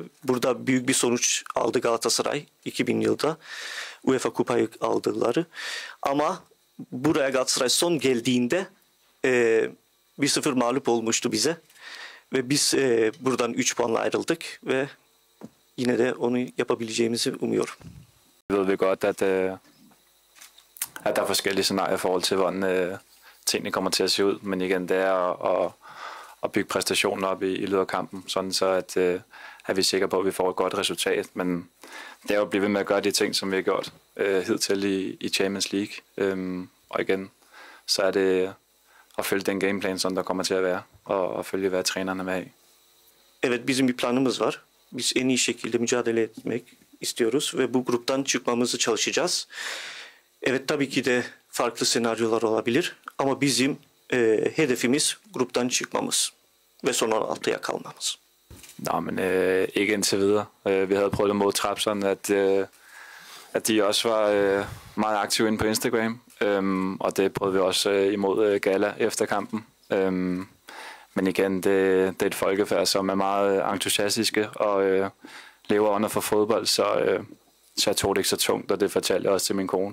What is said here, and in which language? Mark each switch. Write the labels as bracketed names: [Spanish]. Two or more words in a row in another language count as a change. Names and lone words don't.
[Turkish] Burada büyük bir sonuç aldı Galatasaray 2000 yılda. UEFA Kupayı aldılar. Ama buraya Galatasaray son geldiğinde 1-0 mağlup olmuştu bize. Ve biz buradan 3 puanla ayrıldık ve yine de onu yapabileceğimizi umuyorum. [Danish] Ved vi godt, at der er forskellige scenarier i forhold til, hvordan tingene kommer til at se ud. Men igen, det er at bygge præstationen op i løbet af kampen, sådan så at vi er sikre på, at vi får et godt resultat. Men det er jo at blive ved med at gøre de ting, som vi har gjort hidtil i Champions League. Og igen, så er det at følge den gameplan, som der kommer til at være, og følge, hvad trænerne vil have. [Turkish] Evet, bizim bir planımız var. Biz en iyi şekilde mücadele etmek istiyoruz ve bu gruptan çıkmamızı çalışacağız. Evet, tabii ki de farklı senaryolar olabilir ama bizim hedefimiz gruptan çıkmamız ve son 16'ya kalmamız. [Danish] Nå, men ikke indtil videre. Vi havde prøvet mod Trabzon, at de også var meget aktive inde på Instagram, og det prøvede vi også imod Gala efter kampen. Men igen, det er et folkefærd, som er meget entusiastiske og lever under for fodbold, så jeg tog det ikke så tungt, og det fortalte jeg også til min kone.